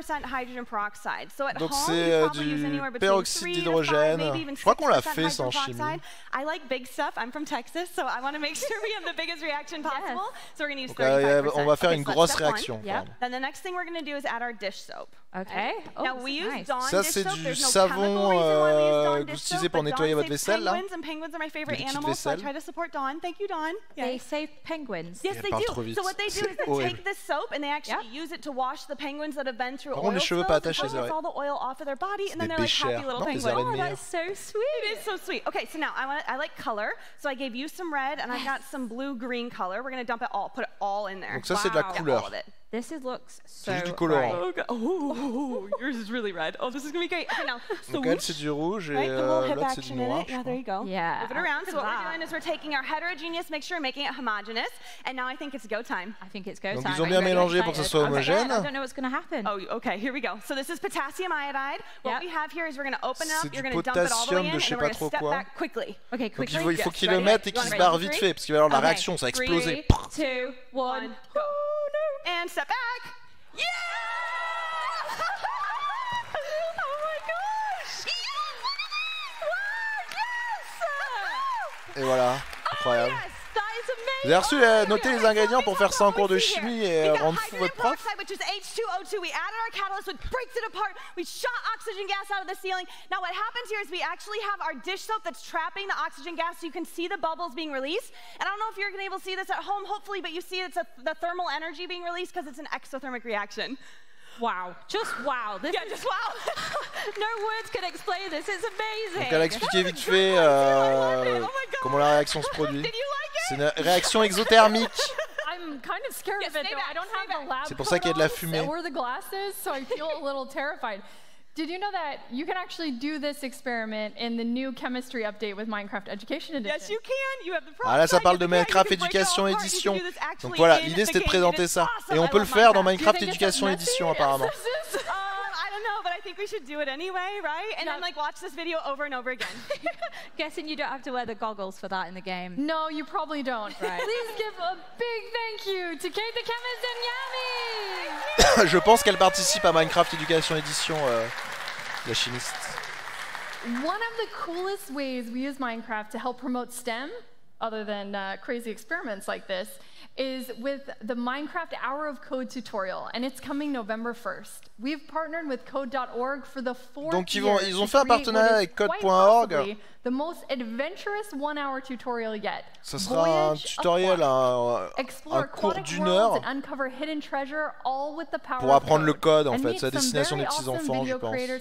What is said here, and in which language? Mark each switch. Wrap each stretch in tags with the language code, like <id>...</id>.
<fr>Donc c'est du peroxyde d'hydrogène. Je crois qu'on l'a fait ça en chimie.</fr> <en>I like big stuff. I'm from Texas, so I want to make sure we have the biggest reaction possible. So we're going to use 35%.</en> <fr>On va faire une grosse réaction.</fr> <en>Then the next thing we're going to do is add our dish soap. Okay. Now we use Dawn</en> <fr>ça</fr> <en>dish</en> <fr>c'est</fr> <en>soap.</en> <fr>du savon utilisé pour nettoyer votre vaisselle là.</fr> <en>Penguins are my favorite animals, so I try to support Dawn. Thank you, Dawn. They save penguins. Yes, they do. So what they do is they take this soap and they actually use it to wash the penguins that have been through oil spills. It gets all the oil off of their body, and then they're like happy little penguins. Oh, that's so sweet. It is so sweet. Okay, so now I like color, so I gave you some red and I got some blue-green color. We're gonna dump it all, put it all in there.</en> <fr>Donc ça c'est de la couleur.</fr> <en>This looks so</en> <fr>juste du colorant.</fr> <en>Oh, yours is really red. Oh, this is gonna be great. Okay, now</en> <fr>donc elle c'est du rouge et l'autre c'est du noir.</fr> <en>Yeah, there you go. Yeah. Move it around. So what we're doing is we're taking our heterogeneous mixture and making it homogeneous. And now I think it's go time. I think it's go time.</en> <fr>Donc ils ont bien mélangé pour que ce soit homogène.</fr> <en>I don't know what's gonna happen. Oh, okay. Here we go. So this is potassium iodide. What we have here is we're gonna open up. You're gonna dump it all the way in, and we're gonna step back quickly. Okay, quickly.</en> <fr>Donc il faut qu'ils le mettent et qu'ils se barrent vite fait parce qu'il va y avoir de la réaction, ça va exploser.</fr> <en>3, 2, 1, go. And step back. Yeah! Oh my gosh! Yes!</en> <fr>Et voilà, incroyable.</fr> <en>Yes, that is amazing.</en> <fr>Vous avez reçu, notez les ingrédients pour faire ça en cours de chimie et rendre fou votre prof.</fr> <en>Which is H2O2. We added our catalyst, which breaks it apart. We shot oxygen gas out of the ceiling. Now what happens here is we actually have our dish soap that's trapping the oxygen gas, so you can see the bubbles being released. And I don't know if you're able to see this at home, hopefully, but you see it's the thermal energy being released because it's an exothermic reaction. Wow, just wow. This is just wow. No words can explain this. It's amazing.</en> <fr>Donc elle a expliqué vite fait comment la réaction se produit. C'est une réaction exothermique.</fr> <en>I'm kind of scared of it though. I don't have the lab.</en> <fr>C'est pour ça qu'il y a de la fumée.</fr> <en>Or the glasses, so I feel a little terrified. Did you know that you can actually do this experiment in the new chemistry update with Minecraft Education Edition? Yes, you can. You have the</en> <fr>Ah là, ça parle de Minecraft Éducation Édition. Donc voilà, l'idée c'était de présenter ça. Et on peut le faire dans Minecraft Éducation Édition apparemment.</fr> <en>I don't know, but I I think we should do it anyway, right? And then like watch this video over and over again. Guessing you don't have to wear the goggles for that in the game. No, you probably don't. Right. Please give a big thank you to Kate the Chemist and Yami.</en> <fr>Je pense qu'elle participe à Minecraft Éducation Édition, la chimiste.</fr> <en>One of the coolest ways we use Minecraft to help promote STEM, other than crazy experiments like this, is with the Minecraft Hour of Code tutorial, and it's coming November 1st. We've partnered with code.org for the 4th</en> <fr>Donc</fr> <en>year</en> <fr>ils ont fait un partenariat avec code.org.</fr> <en>The most adventurous 1-hour tutorial yet.</en> <fr>Ce sera un tutoriel, un cours d'1 heure pour apprendre le code en fait, c'est à destination des petits enfants, je pense.</fr>